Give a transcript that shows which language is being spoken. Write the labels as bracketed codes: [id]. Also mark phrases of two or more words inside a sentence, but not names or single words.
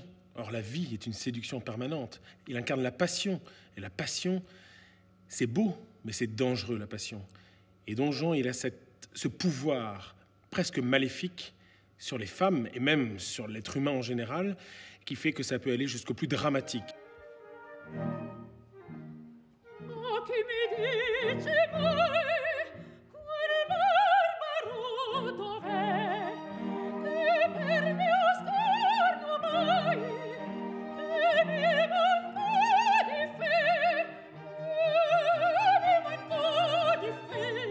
[fr] Or, la vie est une séduction permanente. Il incarne la passion. Et la passion, c'est beau, mais c'est dangereux, la passion. Et Don Juan, il a ce pouvoir presque maléfique sur les femmes et même sur l'être humain en général, qui fait que ça peut aller jusqu'au plus dramatique. [it] Oh, chi mi dice mai, quel barbaro dov'è, che per mio scorno mai, che mi manca di fe, che mi manca di fe.